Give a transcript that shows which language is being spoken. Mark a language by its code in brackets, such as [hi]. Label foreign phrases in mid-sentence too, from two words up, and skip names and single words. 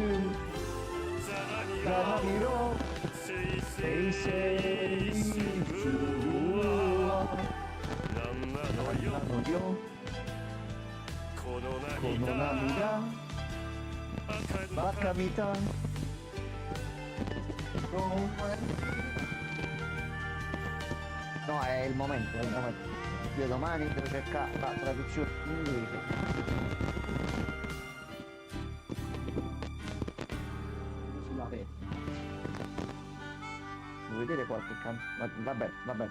[ja] ざまみろせいせいするわ。なんなのよこの涙バカみたい。 [it] No, è il momento. Io domani devo cercare la traduzione in inglese. Sulla pelle. Devo vedere qualche vabbè.